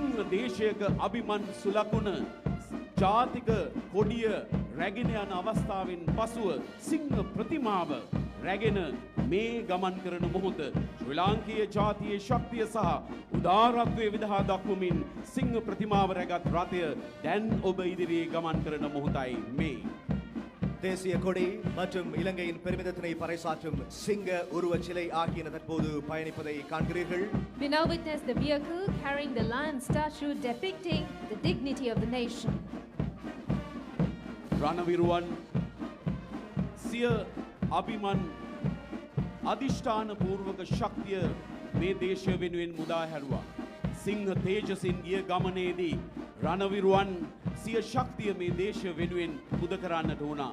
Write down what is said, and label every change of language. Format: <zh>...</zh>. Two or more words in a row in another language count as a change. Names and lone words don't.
<si>දේශයක අභිමන් සුලකුණ ජාතික කොඩිය රැගෙන යන අවස්ථාවෙන් පසුව සිංහ ප්‍රතිමාව රැගෙන මේ ගමන් කරන මොහොත ශ්‍රී ලාංකීය ජාතියේ ශක්තිය සහ උදාරත්වයේ විදහා දක්වමින් සිංහ ප්‍රතිමාව රැගත් රථය දැන් ඔබ ඉදිරියේ ගමන් කරන මොහොතයි මේ.</si> <ta>தேசிய கொடி மற்றும் இலங்கையின் பெருமிதத்தினை பறைசாற்றும் சிங்க உருவச் சிலை ஆகியன தற்போது பயணிப்பதை காண்கிறீர்கள்.</ta> <en>We now witness the vehicle carrying the lion statue depicting the dignity of the nation.</en> <si>රණවිරුවන් සිය අභිමන් අධිෂ්ඨාන පූර්වක ශක්තිය මේ දේශය වෙනුවෙන් මුදා හැරුවා. සිංහ තේජසින් ගිය ගමනේදී රණවිරුවන් සිය ශක්තිය මේ දේශය වෙනුවෙන් පුද කරන්නට වුණා.</si>